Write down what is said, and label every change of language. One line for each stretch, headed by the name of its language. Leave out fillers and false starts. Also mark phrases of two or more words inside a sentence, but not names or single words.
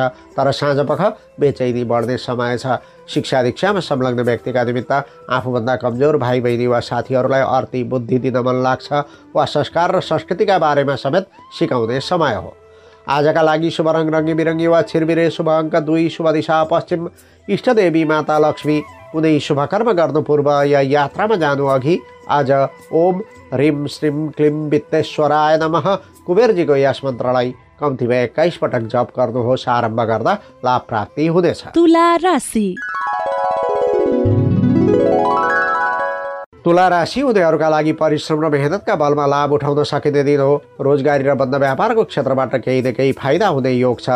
Nepali: तर साँझपख बेचैनी बढ्ने समय छ। शिक्षा दीक्षामा संलग्न व्यक्तिका निमित्त आफूभन्दा कमजोर भाइ बहिनी वा साथीहरूलाई अर्ती बुद्धि दिन मन लाग्छ वा संस्कार र संस्कृतिका बारेमा समेत सिकाउने समय हो। आजका लागि शुभ रङ रङ्गी बिरङ्गी वा छिरबिरे, शुभ अङ्क 2, शुभ दिशा पश्चिम, इष्टदेवी माता लक्ष्मी। कुनै शुभ कर्म गर्नु पूर्व या यात्रामा जानु अघि आज
Sanskrit: ओम ह्रीं श्रीं क्लीं वित्तेश्वराय नमः
Nepali: कुबेरजीको यस मन्त्रलाई कम्तीमा 21 पटक जप गर्नुहोस्। आरम्भ गर्दा लाभ प्राप्ति हुनेछ। तुला राशि। तुला राशि उनीहरूका लागि परिश्रम र मेहनतका बलमा लाभ उठाउन सकिने दिन हो। रोजगारी र बन्द व्यापारको क्षेत्रबाट केही न केही फाइदा हुने योग छ।